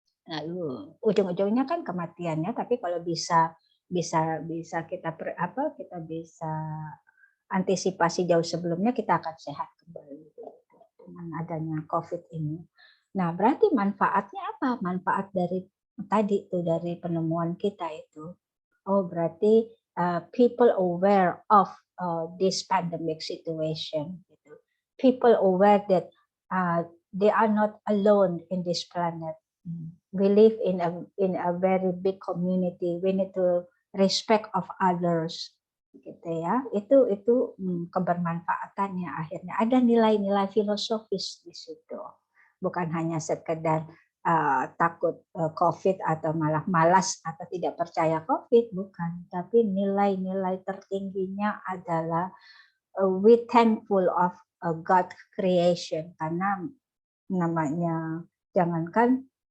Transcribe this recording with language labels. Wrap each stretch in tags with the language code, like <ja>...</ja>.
<id>Lalu ujung-ujungnya kan kematiannya, tapi kalau bisa kita kita bisa antisipasi jauh sebelumnya, kita akan sehat kembali dengan adanya COVID ini. Nah, berarti manfaatnya apa? Manfaat dari tadi tuh dari penemuan kita itu. Oh, berarti</id> <en>people aware of this pandemic situation. Gitu. People aware that they are not alone in this planet. We live in a very big community. We need to respect of others.</en> <id>Gitu ya, itu kebermanfaatannya akhirnya ada nilai-nilai filosofis di situ, bukan hanya sekedar takut COVID atau malah malas atau tidak percaya COVID, bukan, tapi nilai-nilai tertingginya adalah</id> <en>we thankful of God creation,</en> <id>karena namanya jangankan</id>